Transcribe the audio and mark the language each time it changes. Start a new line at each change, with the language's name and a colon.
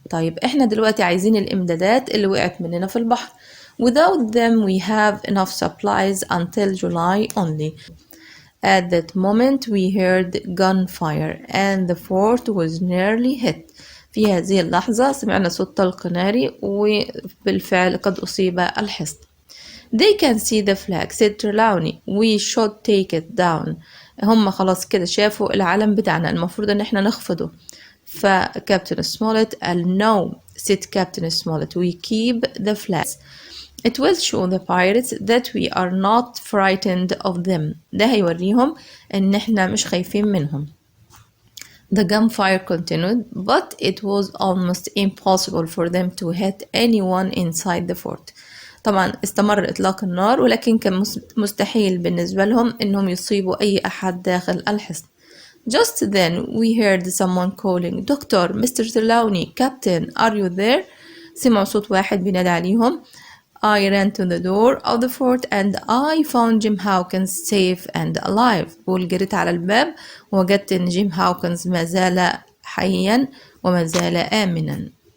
Arabic: طيب احنا دلوقتي عايزين الامدادات اللي وقعت مننا في البحر.
English: Without them we have enough supplies until July only. At that moment we heard gunfire and the fort was nearly hit.
Arabic: في هذه اللحظة سمعنا صوت طلق ناري وبالفعل قد أصيب الحصن.
English: They can see the flag, said Trelawney. We should take it down.
Arabic: هم خلاص كده شافوا العلم بتاعنا، المفروض ان احنا نخفضه. فكابتن سمولت قال
English: no, said Captain Smollett. We keep the flags. It will show the pirates that we are not frightened of them.
Arabic: ده هيوريهم ان احنا مش خايفين منهم.
English: The gunfire continued, but it was almost impossible for them to hit anyone inside the fort.
Arabic: طبعا استمر إطلاق النار ولكن كان مستحيل بالنسبة لهم إنهم يصيبوا أي أحد داخل الحصن.
English: Just then we heard someone calling, Doctor, Mr. Trelawney, Captain, are you there?
Arabic: سمعوا صوت واحد بينادي عليهم.
English: I ran to the door of the fort and I found Jim Hawkins safe and alive.
Arabic: وجريت على الباب ووجدت إن جيم هاوكنز ما زال حيا وما زال آمنا.